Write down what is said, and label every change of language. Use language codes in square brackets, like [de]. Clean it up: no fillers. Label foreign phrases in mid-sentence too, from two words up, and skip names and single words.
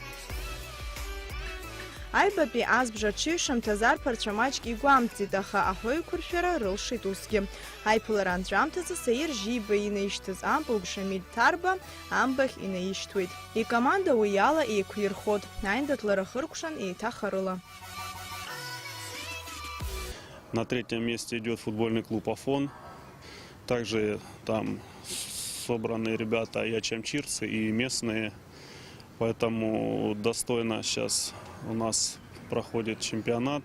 [ab] Аҩбатәи азбжа аҽыҩшамҭаз арԥарцәа маҷк игәамҵит, аха аҳәаҩқәыршәара рылшеит усгьы. Аиԥылара анҵәамҭазы Саир Жиба инаишьҭыз ампыл Шамиль Ҭарба амбахь инаишьҭуеит. Икоманда уи ала еиқәирхот. Аиндаҭлара хыркәшан еиҭах арыла. [ru] На третьем месте идет футбольный клуб «Афон». Также там собраны ребята и ачамчирцы, и местные. Поэтому достойно сейчас у нас проходит чемпионат.